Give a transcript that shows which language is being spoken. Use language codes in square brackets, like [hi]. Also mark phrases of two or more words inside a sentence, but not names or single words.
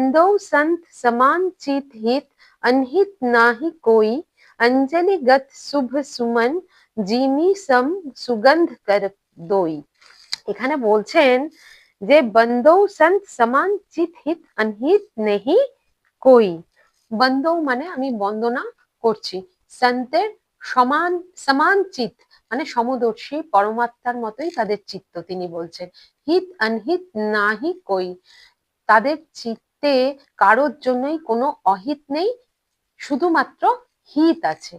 [awa] बंदो संत समान चित हित अनहित नाहि कोई अंजलिगत शुभ सुमन जिमी सम सुगंध कर दोई। [bn] এখানে বলছেন যে [awa] बंदो संत समान चित हित अनहित नाहि कोई। [bn] বন্দো মানে আমি বন্দনা করছি, সন্তের সমান সমান চিত মানে সমদর্শী পরমাত্মার মতোই তাদের চিত্ত, তিনি বলছেন [awa] हित अनहित नाहि कोई, [bn] তাদের চিত্তে কারোর জন্যই কোনো অহিত নেই, শুধুমাত্র হিত আছে।